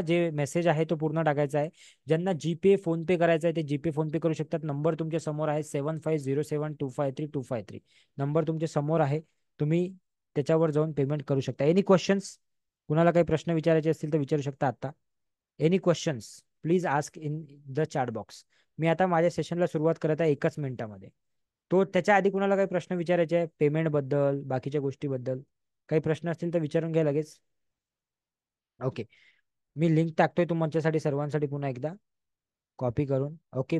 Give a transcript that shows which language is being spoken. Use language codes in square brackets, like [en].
[mr] जे मेसेज आहे तो पूर्ण टाकायचा आहे. ज्यांना जीपे फोनपे करायचा आहे ते जीपे फोनपे करू शकतात. नंबर तुमच्या समोर आहे, 7507253253. नंबर तुमच्या समोर आहे, तुम्ही त्याच्यावर जाऊन पेमेंट करू शकता. [en] Any questions? [mr] कुणाला काही प्रश्न विचारायचे असतील तर विचारू शकता आता. [en] Any questions please ask in the chat box. [mr] मी आता माझ्या सेशनला सुरुवात करत आहे 1 मिनिटामध्ये. तो त्याच्या आधी कुणाला काही प्रश्न विचारायचे आहे पेमेंट बद्दल, बाकीच्या गोष्टीबद्दल, काही प्रश्न असतील तर विचारून घ्या लगेच. ओके. मी लिंक टाकतोय तुमच्यासाठी सर्वांसाठी पुन्हा एकदा कॉपी करून. ओके.